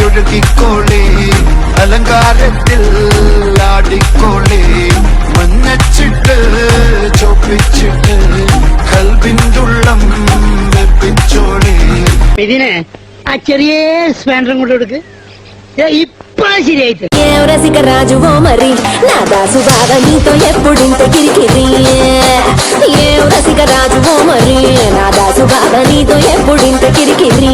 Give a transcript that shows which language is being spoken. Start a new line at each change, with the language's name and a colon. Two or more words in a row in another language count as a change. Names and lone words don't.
Malayalam: നോക്കിക്കോളേ അലങ്കാരത്തിൽ ആടിക്കോളേ മഞ്ഞച്ചിട്ട് ചോപ്പിച്ചിട്ട് കൽവിൻ്റുള്ളം വെപ്പിച്ചോളേ. ഇതിനെ ആ ചെറിയ സ്പാൻഡറും കൊണ്ട് കൊടുക്ക്. ഇപ്പഴാ ശരിയായിട്ട്
Telugu: రాజువో మరి నా దాసు బాగా నీతో ఎప్పుడింత కిరికిరి రసిక రాజువో మరి నా దాసు బాగా నీతో ఎప్పుడింత కిరికిరి